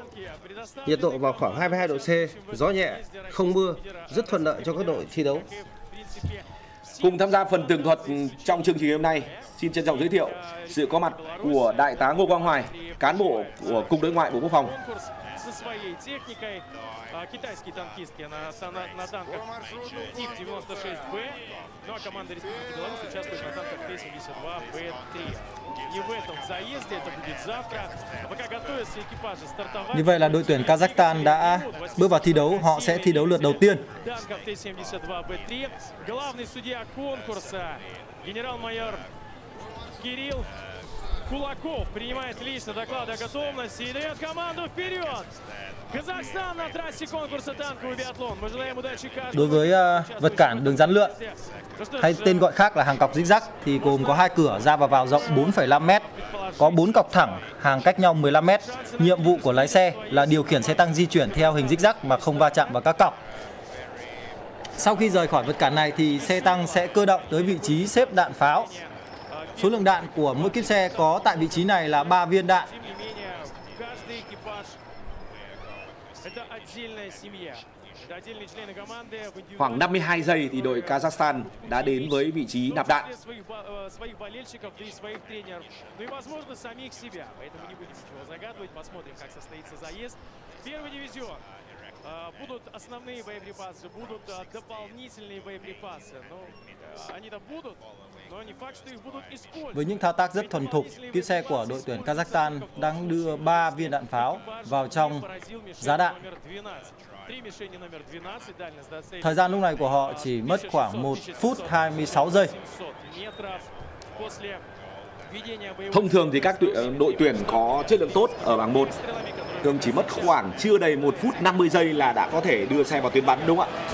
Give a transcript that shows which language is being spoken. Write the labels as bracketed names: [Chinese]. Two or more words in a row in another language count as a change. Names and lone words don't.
[Vietnamese] Nhiệt độ vào khoảng 22 độ C, gió nhẹ, không mưa, rất thuận lợi cho các đội thi đấu. Cùng tham gia phần tường thuật trong chương trình hôm nay, xin trân trọng giới thiệu sự có mặt của Đại tá Ngô Quang Hoài, cán bộ của Cục Đối ngoại Bộ Quốc phòng. [Russian] Китайские танкистки на танках тип 96Б, ну а команда Республики Беларусь участвует на танках Т-72Б3. И в этом заезде, это будет завтра. Пока готовятся экипажи стартовать. [Vietnamese] Như vậy là đội tuyển Kazakhstan đã bước vào thi đấu, họ sẽ thi đấu lượt đầu tiên. [Russian] Танков Т-72Б3. Главный судья конкурса, генерал-майор Кирилл Кулаков принимает лично доклады о готовности и дает команду вперед. Казахстан на трассе конкурса танковый биатлон. Мы желаем удачи каждому. [Vietnamese] Đối với vật cản đường rắn lượn hay tên gọi khác là hàng cọc zigzag thì gồm có 2 cửa ra và vào rộng 4,5 m, có 4 cọc thẳng hàng cách nhau 15 m. Nhiệm vụ của lái xe là điều khiển xe tăng di chuyển theo hình zigzag mà không va chạm vào các cọc. Sau khi rời khỏi vật cản này thì xe tăng sẽ cơ động tới vị trí xếp đạn pháo. Số lượng đạn của mỗi kíp xe có tại vị trí này là 3 viên đạn. Khoảng 52 giây thì đội Kazakhstan đã đến với vị trí nạp đạn. [Russian] Будут основные боеприпасы, будут дополнительные боеприпасы. Но они-то будут, но не факт, что их будут использовать. [Vietnamese] Với những thao tác rất thuần thục, kíp xe của đội tuyển Kazakhstan đang đưa 3 viên đạn pháo vào trong giá đạn. Thời gian lúc này của họ chỉ mất khoảng 1 phút 26 giây. Thông thường thì các đội tuyển có chất lượng tốt ở bảng 1 thường chỉ mất khoảng chưa đầy 1 phút 50 giây là đã có thể đưa xe vào tuyến bắn, đúng không ạ?